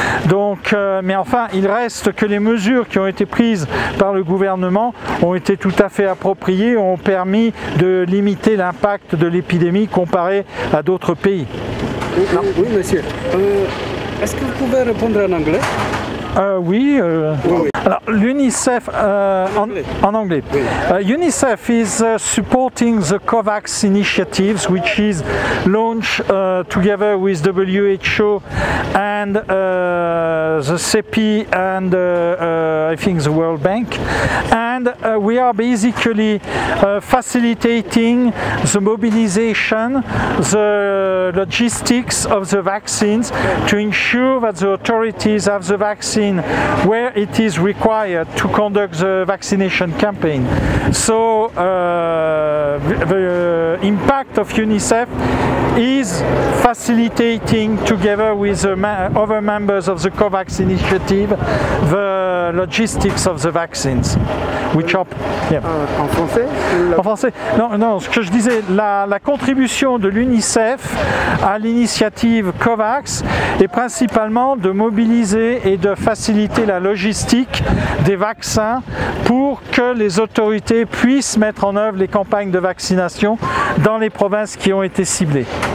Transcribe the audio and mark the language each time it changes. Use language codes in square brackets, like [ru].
[fr] Donc, mais enfin, il reste que les mesures qui ont été prises par le gouvernement ont été tout à fait appropriées, ont permis de limiter l'impact de l'épidémie comparé à d'autres pays. Oui, monsieur. Est-ce que vous pouvez répondre en anglais? Oui. Alors, l'UNICEF, en anglais. [en] UNICEF is supporting the COVAX initiatives, which is launched together with WHO and the CEPI and I think the World Bank. And we are basically facilitating the mobilization, the logistics of the vaccines to ensure that the authorities have the vaccine where it is required to conduct the vaccination campaign. So the impact of UNICEF is facilitating, together with other members of the COVAX initiative, the logistics of the vaccines. Which are, yeah. [fr] En français? En français? Non, ce que je disais, la contribution de l'UNICEF à l'initiative COVAX est principalement de mobiliser et de faciliter la logistique des vaccins pour que les autorités puissent mettre en œuvre les campagnes de vaccination dans les provinces qui ont été ciblées.